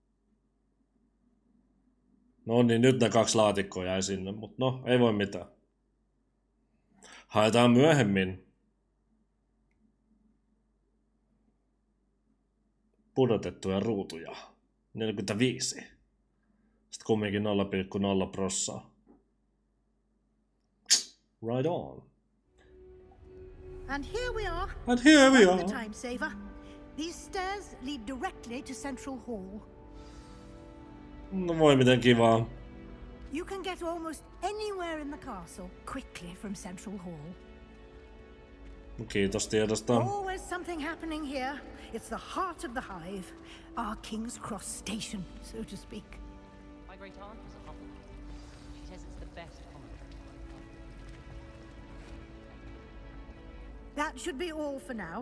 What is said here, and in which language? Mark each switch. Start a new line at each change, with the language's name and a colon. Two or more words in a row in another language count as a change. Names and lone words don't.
Finnish: No niin, nyt ne 2 laatikkoa jäi sinne, mutta no, ei voi mitään. Haetaan myöhemmin. Pudotettuja ruutuja. 45. Sitten kumminkin 0,0%.
English: Right on. And here we are. And here we Find are. the time saver. These stairs lead directly to Central Hall.
Finnish: No voi miten kivaa.
English: You can get almost anywhere in the castle quickly from Central Hall.
Finnish: Kiitos tiedosta.
English: Always something happening here. It's the heart of the hive, our King's Cross station, so to speak. My great aunt was a Hufflepuff. She says it's the best commentary. That should be all for now.